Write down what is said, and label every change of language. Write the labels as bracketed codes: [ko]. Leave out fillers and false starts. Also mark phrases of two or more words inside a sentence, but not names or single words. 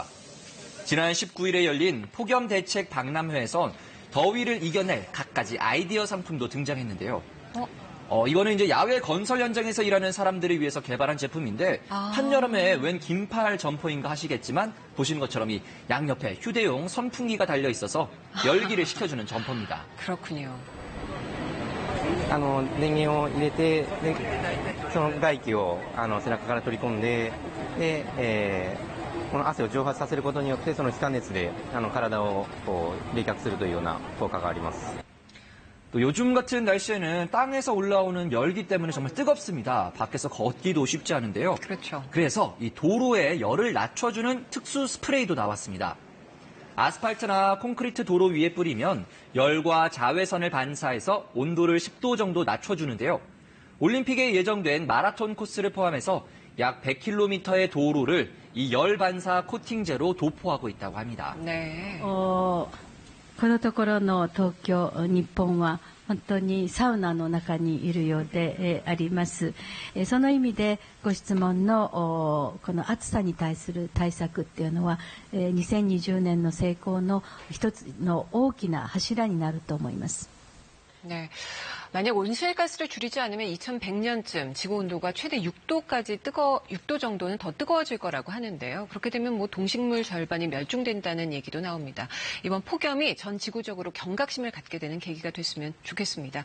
[ko] 지난 19일에 열린 폭염 대책 박람회에선 더위를 이겨낼 갖가지 아이디어 상품도 등장했는데요. 이거는 이제 야외 건설 현장에서 일하는 사람들을 위해서 개발한 제품인데 한여름에 웬 긴팔 점퍼인가 하시겠지만 보시는 것처럼 이 양옆에 휴대용 선풍기가 달려 있어서 열기를 식혀주는 점퍼입니다. 그렇군요. [ja] 電源を入れて、でその外気を背中から取り込んで、この汗を蒸発させることによってその気化熱で体を冷却するというような効果があります。 [ko] 또 요즘 같은 날씨에는 땅에서 올라오는 열기 때문에 정말 뜨겁습니다. 밖에서 걷기도 쉽지 않은데요. 그렇죠. 그래서 이 도로에 열을 낮춰주는 특수 스프레이도 나왔습니다. 아스팔트나 콘크리트 도로 위에 뿌리면 열과 자외선을 반사해서 온도를 10도 정도 낮춰주는데요. 올림픽에 예정된 마라톤 코스를 포함해서 약 100km의 도로를 이 열 반사 코팅제로 도포하고 있다고 합니다. 네. [ja] このところの東京、日本は本当にサウナの中にいるようであります。その意味でご質問のこの暑さに対する対策っていうのは2020年の成功の一つの大きな柱になると思います。 [ko] 네. 만약 온실가스를 줄이지 않으면 2100년쯤 지구온도가 최대 6도 정도는 더 뜨거워질 거라고 하는데요. 그렇게 되면 뭐 동식물 절반이 멸종된다는 얘기도 나옵니다. 이번 폭염이 전 지구적으로 경각심을 갖게 되는 계기가 됐으면 좋겠습니다.